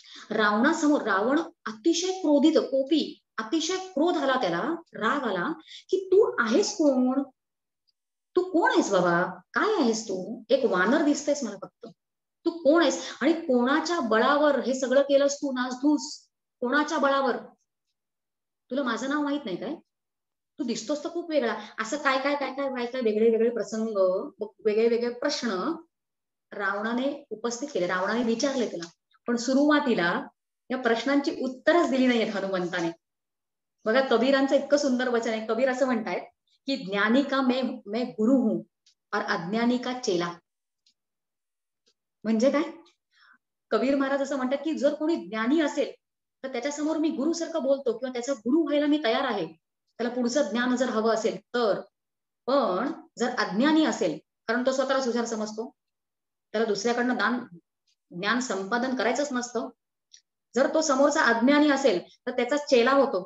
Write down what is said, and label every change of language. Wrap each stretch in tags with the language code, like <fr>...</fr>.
<mr>रावणासमोर रावण अतिशय क्रोधित, कोपी, अतिशय क्रोध आला, त्याला राग आला की तू आहेस कोण, तू कोण आहेस बाबा, काय आहेस तू, एक वानर दिसतेस मला फक्त, तू कोण आहेस आणि कोणाच्या बळावर हे सगळं केलंस तू, नासधूस, कोणाच्या बळावर, तुला माझं नाव माहित नाही काय, तू दिसतोस तर खूप वेगळा, असं काय काय काय काय काय काय वेगळे वेगळे प्रसंग, वेगळे वेगळे प्रश्न रावणाने उपस्थित केले, रावणाने विचारले त्याला. पण सुरुवातीला या प्रश्नांची उत्तरच दिली नाहीयेत हनुमंताने. बघा, कबीरांचं इतकं सुंदर वचन आहे. कबीर असं म्हणतायत की</mr> <hi>ज्ञानी का मैं गुरु हूं और अज्ञानी का चेला.</hi> <mr>म्हणजे काय, कबीर महाराज असं म्हणतात की जर कोणी ज्ञानी असेल तर त्याच्यासमोर मी गुरु सारखं बोलतो किंवा त्याचा गुरु व्हायला मी तयार आहे, त्याला पुढचं ज्ञान जर हवं असेल तर. पण जर अज्ञानी असेल, कारण तो स्वतःला हुशार समजतो, त्याला दुसऱ्याकडनं ज्ञान संपादन करायचंच नसतं, जर तो समोरचा अज्ञानी असेल तर त्याचा चेला होतो.</mr>